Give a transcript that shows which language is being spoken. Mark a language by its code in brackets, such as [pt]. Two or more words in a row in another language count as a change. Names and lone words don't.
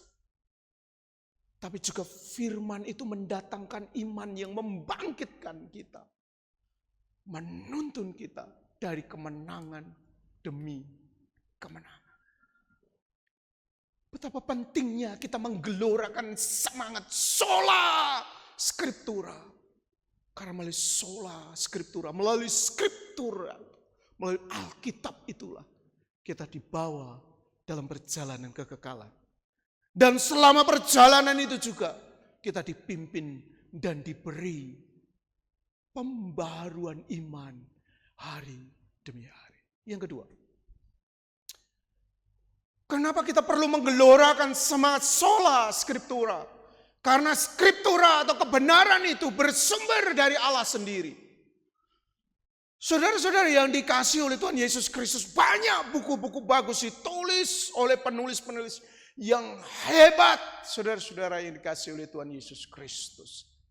[id] Tapi juga firman itu mendatangkan iman yang membangkitkan kita. Menuntun kita dari kemenangan demi kemenangan. Betapa pentingnya kita menggelorakan semangat [la] sola scriptura. [id] Karena melalui [la] sola scriptura, [id] melalui scriptura, melalui Alkitab itulah kita dibawa dalam perjalanan kekekalan. Dan selama perjalanan itu juga kita dipimpin dan diberi pembaharuan iman hari demi hari. Yang kedua, kenapa kita perlu menggelorakan semangat [la] sola scriptura? [id] Karena skriptura atau kebenaran itu bersumber dari Allah sendiri. Saudara-saudara yang dikasihi oleh Tuhan Yesus Kristus, banyak buku-buku bagus ditulis oleh penulis-penulis yang hebat. Saudara-saudara yang dikasihi oleh Tuhan Yesus Kristus.